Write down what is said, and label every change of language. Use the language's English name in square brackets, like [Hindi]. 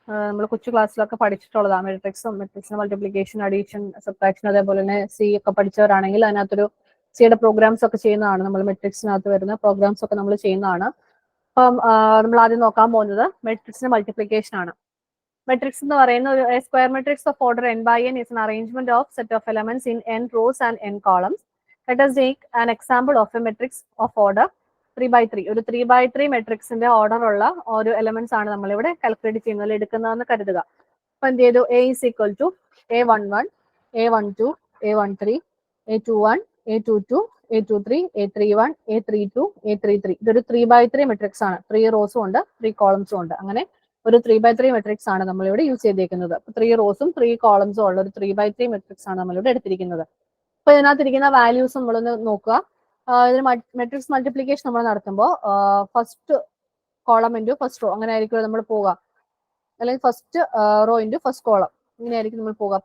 [Malayalam] നമ്മൾ കൊച്ചു ക്ലാസ്സിലൊക്കെ പഠിച്ചിട്ടുള്ളതാണ്. മെട്രിക്സിന്റെ മൾട്ടിപ്ലിക്കേഷൻ, അഡീഷൻ, സബ്ട്രാക്ഷൻ, അതേപോലെ തന്നെ സി ഒക്കെ പഠിച്ചവരാണെങ്കിൽ അതിനകത്തൊരു സിയുടെ പ്രോഗ്രാംസ് ഒക്കെ ചെയ്യുന്നതാണ്. നമ്മൾ മെട്രിക്സിനകത്ത് വരുന്ന പ്രോഗ്രാംസ് ഒക്കെ നമ്മൾ ചെയ്യുന്നതാണ്. അപ്പം നമ്മൾ ആദ്യം നോക്കാൻ പോകുന്നത് മെട്രിക്സിന്റെ മൾട്ടിപ്ലിക്കേഷൻ ആണ്. മെട്രിക്സ് എന്ന് പറയുന്ന ഒരു [English] Square matrix of order n by n is an arrangement of set of elements in n rows and n columns. Let us take an example of a matrix of order 3 by 3. [Malayalam] ഒരു 3 by 3 മെട്രിക്സിന്റെ order ഉള്ള ഒരു elements ആണ് നമ്മൾ ഇവിടെ calculate ചെയ്യുന്നതിൽ എടുക്കുന്നതെന്ന് കരുതുക. അപ്പൊ എന്ത് ചെയ്തു, [English] a is equal to a11, a12, a13, a21, a22, a23, a31, a32, a33. [Malayalam] ഇതൊരു 3 by 3 മെട്രിക്സ് ആണ്. 3 റോസും ഉണ്ട്, 3 കോളംസും ഉണ്ട്. അങ്ങനെ ഒരു 3 by 3 മെട്രിക്സ് ആണ് നമ്മളിവിടെ യൂസ് ചെയ്തേക്കുന്നത്. 3 റോസും 3 കോളംസും ഉള്ള ഒരു 3 by 3 മെട്രിക്സ് ആണ് നമ്മളിവിടെ എടുത്തിരിക്കുന്നത്. അപ്പൊ ഇതിനകത്തിരിക്കുന്ന വാല്യൂസ് നമ്മളൊന്ന് നോക്കുക. ഇതിന് മെട്രിക്സ് മൾട്ടിപ്ലിക്കേഷൻ നമ്മൾ നടത്തുമ്പോൾ first column into first row അങ്ങനെ ആയിരിക്കും നമ്മൾ പോവുക, അല്ലെങ്കിൽ first rho into first column ഇങ്ങനെയായിരിക്കും നമ്മൾ പോവുക.